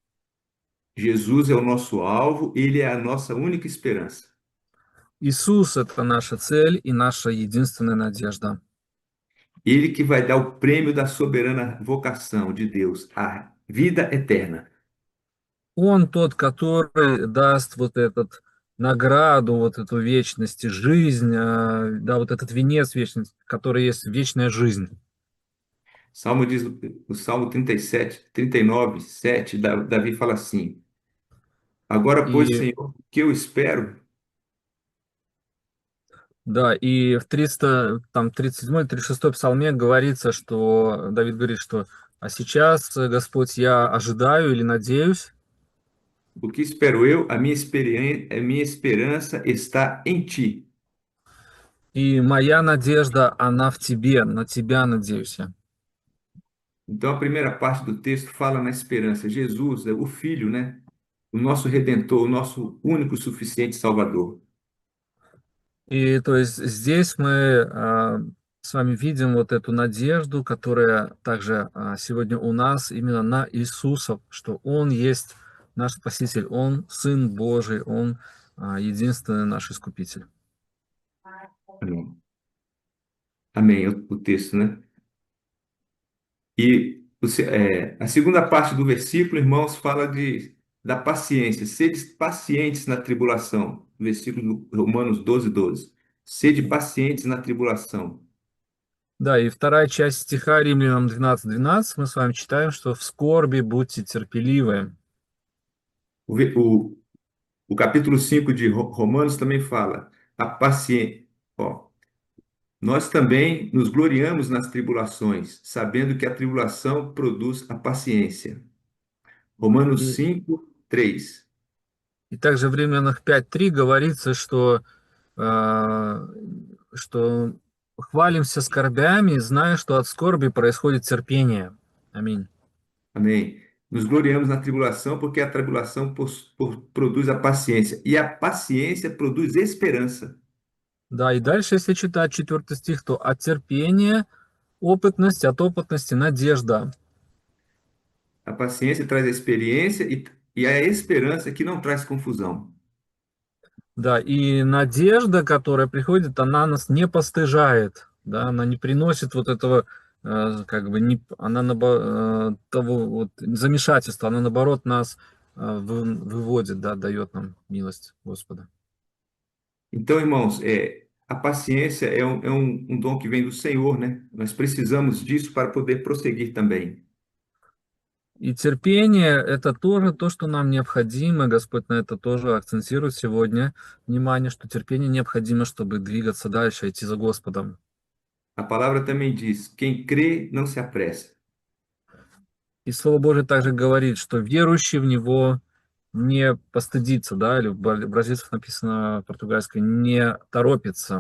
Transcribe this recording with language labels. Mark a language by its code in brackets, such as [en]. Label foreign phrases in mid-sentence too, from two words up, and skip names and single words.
[pt] Jesus é o nosso alvo, ele é a nossa única esperança. [ru] Иисус– это наша цель и наша единственная надежда. [pt] Ele que vai dar o prêmio da soberana vocação de Deus, a vida eterna. [ru] Он тот, который даст вот этот награду, вот эту вечность, жизнь, да, вот этот венец вечности, который есть вечная жизнь. [pt] Salmo diz, o Salmo 37, 39, 7, Davi fala assim: Agora, pois, [ru] И [pt] Senhor, o que eu espero? [ru] да, и в 300, там, 37-36 псалме говорится, что Давид говорит, что «А сейчас, Господь, я ожидаю или надеюсь, [pt] O que espero eu? A minha esperança está em ti. [ru] и моя надежда, она в Тебе, на Тебя надеюсь я». [pt] Então, a primeira parte do texto fala na esperança. Jesus é o Filho, né? O nosso Redentor, o nosso único e suficiente Salvador. [ru] И то есть здесь мы с вами видим вот эту надежду, которая также сегодня у нас именно на Иисуса, что Он есть наш Спаситель, Он Сын Божий, Он единственный наш Искупитель. [pt] Amém. Amém, o texto, né? E A segunda parte do versículo, irmãos, fala da paciência. Sede pacientes na tribulação. Versículo do Romanos 12:12. Sede pacientes на трибулаção. [ru] Да, и вторая часть стиха Римлянам 12:12 мы с вами читаем, что в скорби будьте терпеливы. [pt] O, ve- o, o capítulo 5 de Romanos também fala a paciência. Ó, nós também nos gloriamos nas tribulações, sabendo que a tribulação produz a paciência. Romanos [ru] И, [pt] 5:3. [ru] и также в Римлянах 5:3 говорится, а, что хвалимся скорбями, зная, что от скорби происходит терпение. Аминь. [pt] Amém. Nos gloriamos na tribulação, porque a tribulação produz a paciência, e a paciência produz esperança. [ru] Да, и дальше, если читать 4 стих, то от терпения опытность, от опытности надежда. [pt] A paciência traz a experiência e a esperança que não traz confusão. [ru] Да, и надежда, которая приходит, она нас не постыжает, да, она не приносит вот этого, как бы, не, она того вот замешательства, она наоборот нас выводит, да, дает нам милость Господа. [pt] Então, irmãos, a paciência é um dom que vem do Senhor, né? Nós precisamos disso para poder prosseguir também. [ru] И терпение– это тоже то, что нам необходимо. Господь на это тоже акцентирует сегодня внимание, что терпение необходимо, чтобы двигаться дальше, идти за Господом. [pt] A palavra também diz: quem crê não se apressa. [ru] И Слово Божие также говорит, что верующий в Него не постыдится, да, или в бразильцев написано португальское, не торопится.